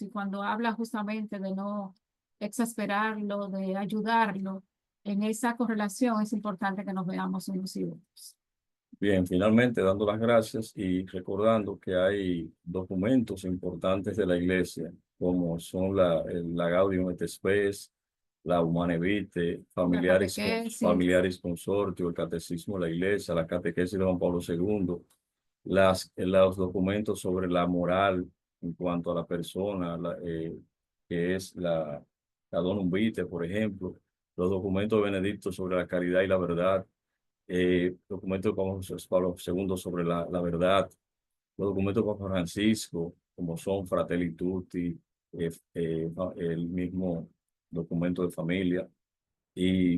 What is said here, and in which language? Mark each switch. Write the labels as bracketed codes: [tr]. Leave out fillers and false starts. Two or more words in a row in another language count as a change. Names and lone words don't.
[es] Y cuando habla justamente de no exasperarlo, de ayudarlo, en esa correlación es importante que nos veamos unos y otros. Bien, finalmente dando las gracias y recordando que hay documentos importantes de la Iglesia, como son la Gaudium et Spes, la Humane Vitae, La catequesis, Familiaris Consortio, el Catecismo de la Iglesia, la Catequesis de Juan Pablo II, los documentos sobre la moral en cuanto a la persona, que es la Donum Vitae, por ejemplo, los documentos benedictos sobre la caridad y la verdad, documentos como Pablo II sobre la verdad, los documentos de Papa Francisco, como son Fratelli Tutti, el mismo documento de familia, y